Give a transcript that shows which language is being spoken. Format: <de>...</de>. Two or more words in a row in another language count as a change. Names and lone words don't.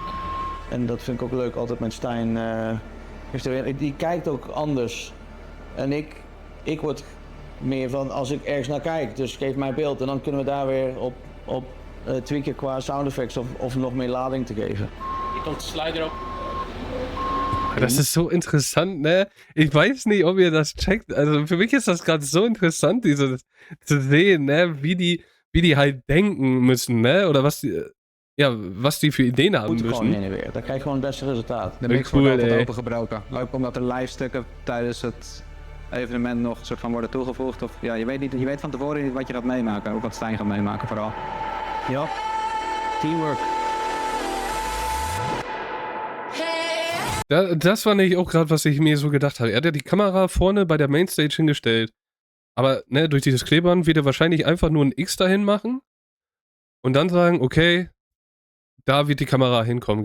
<nl>En dat vind ik ook leuk, altijd met Stijn. Die kijkt ook anders. En ik word meer van als ik ergens naar kijk, dus geef mij beeld en dan kunnen we daar weer op tweaken qua</nl> <en>sound effects</en> <nl>of nog meer lading te geven. Hier komt de slider op.</nl> <de>Das ist so interessant, ne? Ich weiß nicht, ob ihr das checkt. Also für mich ist das gerade so interessant, dieses zu sehen, ne? Wie die halt denken müssen, ne? Oder was die für Ideen haben</de> <nl>Moet gewoon</nl> <de>müssen.</de> <nl>heen en weer. Dan krijg je gewoon het beste resultaat. De mix wordt altijd opengebroken. Ook omdat er live stukken tijdens het evenement nog soort van worden toegevoegd. Of ja, je weet van tevoren niet wat je gaat meemaken. Ook wat Stijn gaat meemaken vooral. Ja, teamwork.</nl> <de>Das war nämlich auch gerade, was ich mir so gedacht habe. Er hat ja die Kamera vorne bei der Mainstage hingestellt. Aber ne, durch dieses Klebern wird er wahrscheinlich einfach nur ein X dahin machen und dann sagen, okay, da wird die Kamera hinkommen.</de>